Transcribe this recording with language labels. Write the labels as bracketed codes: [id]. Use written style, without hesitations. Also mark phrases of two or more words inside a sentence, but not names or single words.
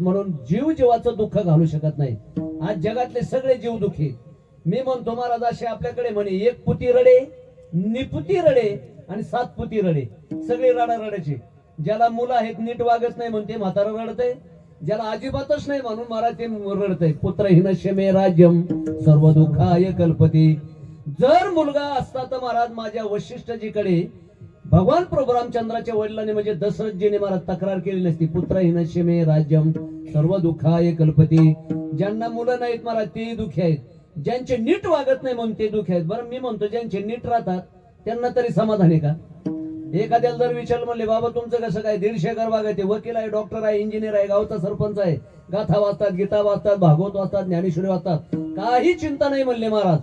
[mr] म्हणून जीव जीवाचं दुःख घालू शकत नाही. आज जगातले सगळे जीव दुःखी. मी म्हणतो महाराज असे आपल्याकडे म्हणे 1 पुती रडे, निपुती रडे आणि 7 पुती रडे. सगळे रडा रडायचे. ज्याला मुलं आहेत नीट वागत नाही म्हणून ते म्हातारा रडतंय. ज्याला अजिबातच नाही म्हणून महाराज ते रडतंय. [sa] पुत्रहीनस्य मे राज्यम सर्व दुःखाय कल्पती. [mr] जर मुलगा असता तर महाराज माझ्या वशिष्ठजीकडे भगवान प्रभू रामचंद्राच्या वडिलांनी म्हणजे दशरथजीने महाराज तक्रार केली नसती. [sa] पुत्रहीनस्य मे राज्यम सर्व दुःखाय कल्पती. [mr] ज्यांना मुलं नाहीत महाराज तेही दुःखी आहेत. ज्यांचे नीट वागत नाही म्हणून ते दुःखी आहेत. बरं मी म्हणतो ज्यांचे नीट राहतात त्यांना तरी समाधान आहे का. एखाद्याला जर विचारलं म्हणले बाबा तुमचं कसं काय, 150 एकर बाग आहे, ते वकील आहे, डॉक्टर आहे, इंजिनियर आहे, गावचा सरपंच आहे, गाथा वाचतात, गीता वाचतात, भागवत वाचतात, ज्ञानेश्वरी वाचतात, काही चिंता नाही म्हणले महाराज.